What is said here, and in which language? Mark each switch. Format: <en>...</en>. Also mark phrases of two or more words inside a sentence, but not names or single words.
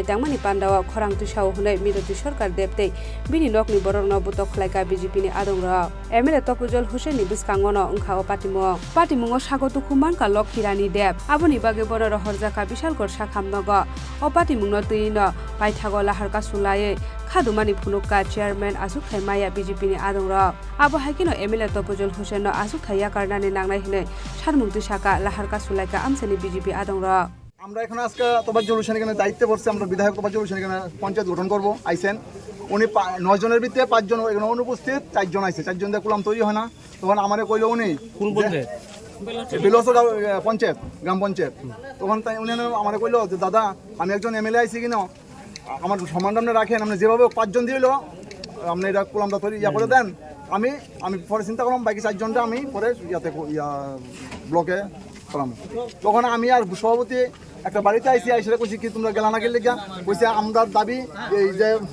<trp>Tangmani Pandawa Khorangti Sao Hune Minoti Sarkar Deb Te Bini Nokni Borok no Butok Khlaika BJP ni Adongra MLA Topujol Hussein ni Biskangono Ungkhao Patimo Patimungo Sagotu Khumanka Lokhirani Deb Aboni Bagai Borok Horjaka Bishalgor Sakham Opati mungno tuino paithago laharka sulaye khadumani phunukka chairman Asuk Thaimaya BJP ni adongra abo haikino MLA Topujol Hussein no Asuk Thaiya karnani nangnai hine sarmungti saka laharka sulaika amsani BJP adongra</trp> <bn>আমরা এখন আজকে তোবাজ্জল হোসেন এখানে দায়িত্বে পড়ছে আমরা বিধায়ক তোবাজ্জল হোসেন এখানে পঞ্চায়েত গঠন করব আইছেন উনি 9 জনের ভিতরে 5 জন এখানে অনুপস্থিত 4 জন আইছে 4 জন দিয়ে কুলাম তৈরি হয় না তখন আমারে কইলো উনি কোন বলতে বেলসো পঞ্চায়েত গ্রাম পঞ্চায়েত তখন তাই উনি আমারে কইলো যে দাদা আমি একজন এমএলএ আইছি কিনা আমার সম্মানটা রাখেন আপনি যেভাবে 5 জন দিলো আপনি এটা কুলামটা তৈরি ইয়া করে দেন আমি পরে চিন্তা করলাম বাকি 4 জনটা আমি পরে ইয়াতে ব্লকে করলাম তখন আমি আর সভাপতি একটা বাড়িতে আইসি আইসে কইছি কি তোমরা গেলা না গেলে কইছে আমরা দাবি এই যে</bn>